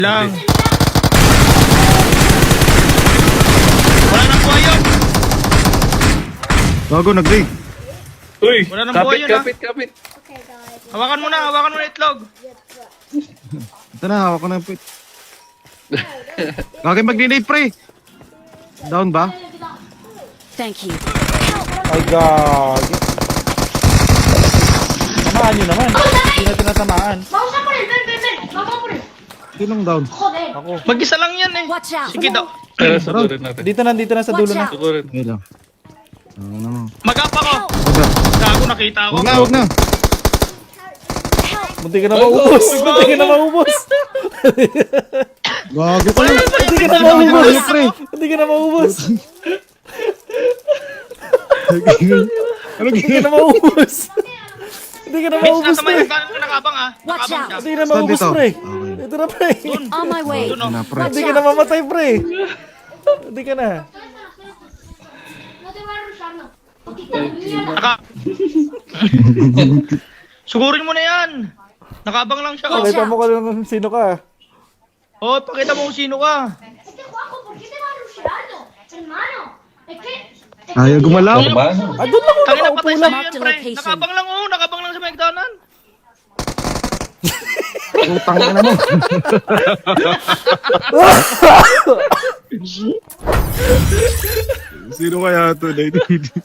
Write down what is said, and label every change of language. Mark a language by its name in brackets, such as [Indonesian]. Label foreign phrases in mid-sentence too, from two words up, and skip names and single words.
[Filipino] Lang. Wala nang buhay yun. Bago nag-dig. Uy, Wala nang buhay kapit, yun, kapit. Hawakan mo na itlog. Ito na, hawak ko na yung pit. Gagawin mag-grenade, pre. Down ba? [English] Thank you. [Filipino] Ay, gagi. Tamaan nyo naman. Hindi na tinatamaan. Sinong down? Ako. Mag-isa lang yan eh. [English] Watch out. [Filipino] Sige daw. Tara, sugurin natin. Dito na sa dulo Watch na. out. Sugurin. Ngayon lang. Ano naman. Mag-up ako. Huwag na. Gago, nakita ako. Huwag na, huwag na. Munti ka na maubos. Munti ka na maubos. Gagi ko lang. Munti ka na Ano maubos. yun, pre? Munti ka na maubos. Ano Munti ka gina? na maubos. Munti ka na Vince, maubos, nasa may pre. nakabang ah. Watch Nakabang out. siya. Munti ka na Saan maubos, dito? pre. Okay. Ito na, pre. [English] On my way. [Filipino] Doon, oh. Ano, pre? Munti ka na mamatay, pre. Munti ka na. Naka... Sugurin mo na yan. Nakabang lang siya. Oh. Pakita mo ko lang sino ka. Oh, pakita mo kung sino ka. [Spanish] Este Juanjo, ¿por qué te va rushando? Hermano, es que... [Filipino] Ayaw gumalaw. Ah, doon lang ako Tangina, nakaupo patay lang. sa'yo yan, pre. Nakabang lang, oh. Nakabang lang sa McDonald's. Utang ka na mo. Sino kaya ito, David?